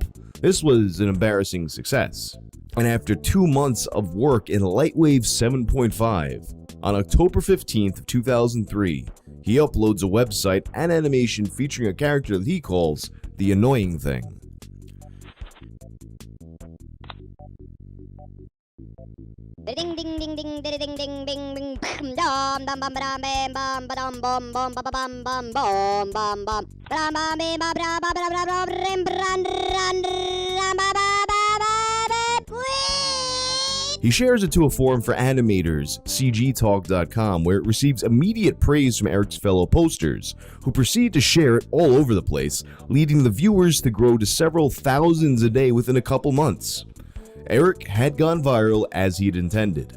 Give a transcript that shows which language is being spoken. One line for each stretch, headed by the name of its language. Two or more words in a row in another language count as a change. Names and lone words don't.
English: This was an embarrassing success. And after 2 months of work in Lightwave 7.5, on October 15th, 2003, he uploads a website and animation featuring a character that he calls The Annoying Thing. Ding bum dum bum ba dum bam bum ba dum bum bum ba bum bum bum bum bum ba ba ba ba ba ba ba ba rim run run ba ba ba ba. He shares it to a forum for animators, cgtalk.com, where it receives immediate praise from Eric's fellow posters, who proceed to share it all over the place, leading the viewers to grow to several thousands a day within a couple months. Eric had gone viral as he had intended.